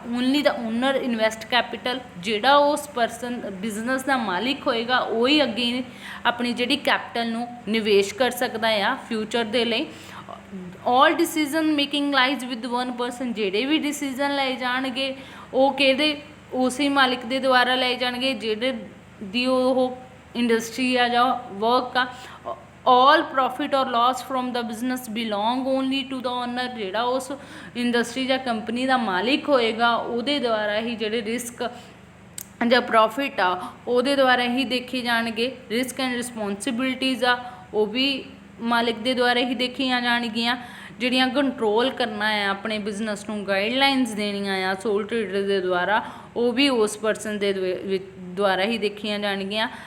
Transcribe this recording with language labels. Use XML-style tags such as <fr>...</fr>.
<en>only ਦਾ owner invest capital,</en> <pa>ਜਿਹੜਾ ਉਸ person business ਦਾ ਮਾਲਿਕ ਹੋਏਗਾ ਉਹ ਹੀ ਅੱਗੇ ਆਪਣੀ ਜਿਹੜੀ ਕੈਪੀਟਲ ਨੂੰ ਨਿਵੇਸ਼ ਕਰ ਸਕਦਾ ਆ ਫਿਊਚਰ ਦੇ ਲਈ।</pa> <en>All decision making lies with one person.</en> <pa>ਜਿਹੜੇ ਵੀ ਡਿਸੀਜ਼ਨ ਲਏ ਜਾਣਗੇ ਉਹ ਕਿਹਦੇ, ਉਸੇ ਮਾਲਿਕ ਦੇ ਦੁਆਰਾ ਲਏ ਜਾਣਗੇ ਜਿਹੜੇ ਦੀ ਉਹ ਇੰਡਸਟਰੀ ਆ ਜਾਂ ਵਰਕ ਆ।</pa> <en>all profit or loss from the business belong only to the owner।</en> <pa>ਜਿਹੜਾ ਉਸ ਇੰਡਸਟਰੀ ਜਾਂ ਕੰਪਨੀ ਦਾ ਮਾਲਿਕ ਹੋਏਗਾ ਉਹਦੇ ਦੁਆਰਾ ਹੀ ਜਿਹੜੇ ਰਿਸਕ ਜਾਂ ਪ੍ਰੋਫਿਟ ਆ ਉਹਦੇ ਦੁਆਰਾ ਹੀ ਦੇਖੇ ਜਾਣਗੇ। ਰਿਸਕ ਐਂਡ ਰਿਸਪੋਂਸੀਬਿਲਿਟੀਜ਼ ਆ ਉਹ ਵੀ ਮਾਲਿਕ ਦੇ ਦੁਆਰਾ ਹੀ ਦੇਖੀਆਂ ਜਾਣਗੀਆਂ। ਜਿਹੜੀਆਂ ਕੰਟਰੋਲ ਕਰਨਾ ਆ ਆਪਣੇ ਬਿਜ਼ਨਸ ਨੂੰ, ਗਾਈਡਲਾਈਨਸ ਦੇਣੀਆਂ ਆ ਸੋਲ ਟ੍ਰੇਡਰ ਦੇ ਦੁਆਰਾ, ਉਹ ਵੀ ਉਸ ਪਰਸਨ ਦੇ ਦੁਆਰਾ ਹੀ ਦੇਖੀਆਂ ਜਾਣਗੀਆਂ।</pa>